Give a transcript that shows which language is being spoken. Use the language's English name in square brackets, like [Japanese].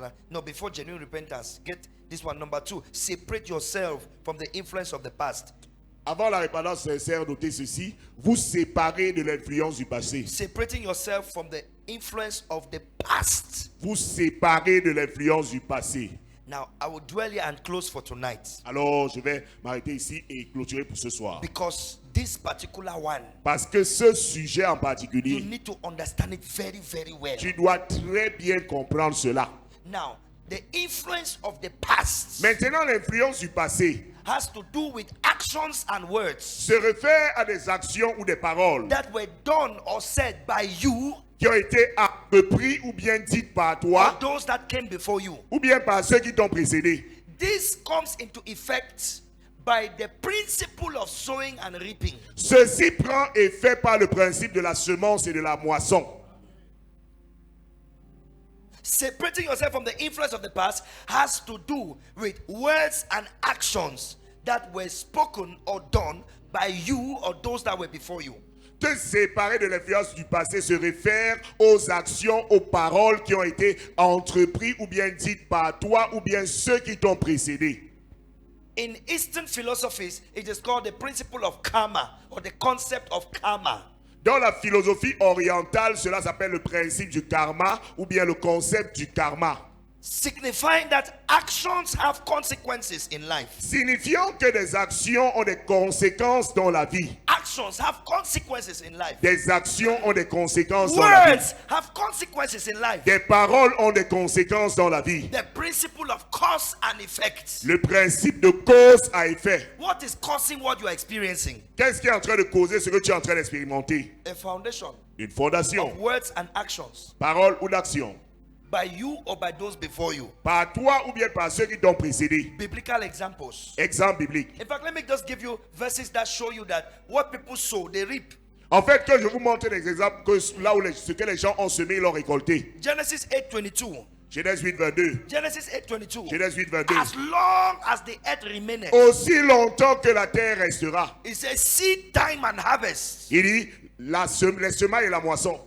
[English] No, before genuine repentance, get this one. Number 2, separate yourself from the influence of the past. [French] Avant la repentance sincère, notez ceci. Vous séparez de l'influence du passé. [English] Separating yourself from the influence of the past. [French] Vous séparez de l'influence du passé. [English] Now, I will dwell here and close for tonight. [French] Alors, je vais m'arrêter ici et clôturer pour ce soir. [English] Because this particular one, [French] Parce que ce sujet en [English] you [French] particulier, [English] need to understand it very, very well. [French] tu dois très bien comprendre cela. [English] Now, the influence of the past [French] Maintenant, l'influence du passé [English] has to do with actions and words [French] se réfère à des actions ou des paroles [English] that were done or said by you [French] qui ont été entreprises ou bien dites par [English] or [French] toi [English] those that came before you. [French] ou bien par ceux qui t'ont précédé. [English] This comes into effect by the principle of sowing and reaping. [French] Ceci prend effet par le principe de la semence et de la moisson. [English] Separating yourself from the influence of the past has to do with words and actions that were spoken or done by you or those that were before you. [French] Te séparer de l'influence du passé se réfère aux actions, aux paroles qui ont été entreprises ou bien dites par toi ou bien ceux qui t'ont précédé. [English] In Eastern philosophies, it is called the principle of karma or the concept of karma. [French] Dans la philosophie orientale, cela s'appelle le principe du karma ou bien le concept du karma. [English] Signifying that actions have consequences in life. [French] Signifiant que des actions ont des conséquences dans la vie. [English] Actions have consequences in life. [French] Des actions ont des conséquences dans la vie. [English] Words have consequences in life. [French] Des paroles ont des conséquences dans la vie. [English] The principle of cause and effect. [French] Le principe de cause à effet. [English] What is causing what you are experiencing? [French] Qu'est-ce qui est en train de causer ce que tu es en train d'expérimenter? [English] A foundation [French] Une fondation, [English] of words and actions. [French] parole ou d'action. [English] by you or by those before you. [French] Par toi ou bien par ceux qui t'ont précédé. [English] Biblical examples. [French] Exemple biblique. [English] In fact, let me just give you verses that show you that what people sow, they reap. [French] En fait, que je vous montre des exemples que là où ce que les gens ont semé, ils l'ont récolté. [English] Genesis 8:22. [French] Genèse 8, 22. [English] Genesis 8:22. [French] Genèse 8, 22. [English] As long as the earth remaineth, [French] Aussi longtemps que la terre restera. [English] it says seed time and harvest, [French] Il dit les semailles et la moisson,